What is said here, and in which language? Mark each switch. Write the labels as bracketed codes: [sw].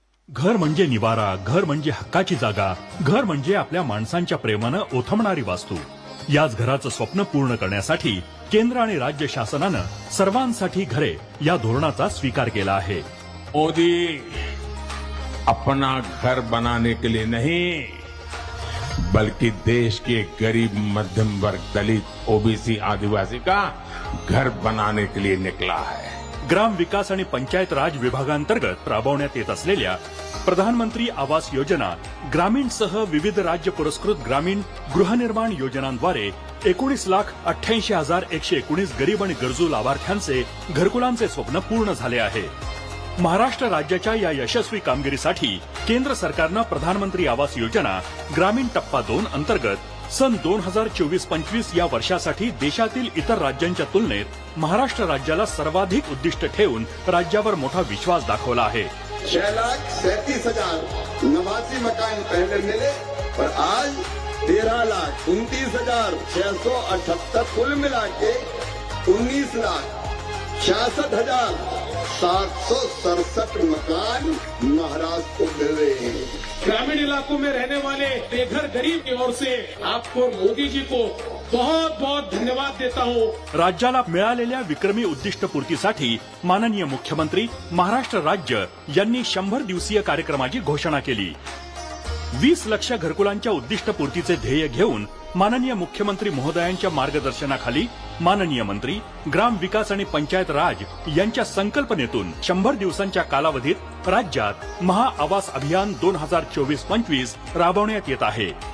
[mr] घर म्हणजे निवारा, घर म्हणजे हक्काची जागा, घर म्हणजे आपल्या माणसांच्या प्रेमानं ओथमणारी वास्तू. याच घराचं स्वप्न पूर्ण करण्यासाठी केंद्र आणि राज्य शासनानं सर्वांसाठी घरे या धोरणाचा स्वीकार केला आहे. [hi] मोदी अपना घर बनाने के लिए नहीं बल्कि देश के गरीब, मध्यम वर्ग, दलित, ओबीसी, आदिवासी का घर बनाने के लिए निकला है. [mr] ग्राम विकास आणि पंचायत राज विभागांतर्गत राबवण्यात येत असलेल्या प्रधानमंत्री आवास योजना, ग्रामीणसह विविध राज्य पुरस्कृत ग्रामीण गृहनिर्माण योजनांद्वारे 19,88,119 गरीब आणि गरजू लाभार्थ्यांचे घरकुलांचे स्वप्न पूर्ण झाले आहे. महाराष्ट्र राज्याच्या या यशस्वी कामगिरीसाठी केंद्र सरकारनं प्रधानमंत्री आवास योजना ग्रामीण टप्पा 2 अंतर्गत सन 2024-25 या वर्षासाठी देशातील इतर राज्यांच्या तुलनेत महाराष्ट्र राज्याला सर्वाधिक उद्दिष्ट ठेवून राज्यावर मोठा विश्वास दाखवला आहे. [hi] 6,37,89 मकान पहले मिले और आज 13,29,678 कुल मिला के 19,66,767 मकान महाराष्ट्र को मिल रहे हैं. ग्रामीण इलाकों में रहने वाले बेघर गरीब की ओर से आपको मोदी जी को बहुत बहुत धन्यवाद देता हूँ. [mr] राज्याला मिळालेल्या विक्रमी उद्दिष्ट पूर्तीसाठी माननीय मुख्यमंत्री महाराष्ट्र राज्य यांनी 100 दिवसीय कार्यक्रमाची घोषणा केली. 20 लाख घरकुलांच्या उद्दिष्ट पूर्तीचे ध्येय घेऊन माननीय मुख्यमंत्री महोदयांच्या मार्गदर्शनाखाली माननीय मंत्री ग्राम विकास आणि पंचायत राज यांच्या संकल्पनेतून 100 दिवसांच्या कालावधीत राज्यात महाआवास अभियान 2024-25 राबवण्यात येत आहे.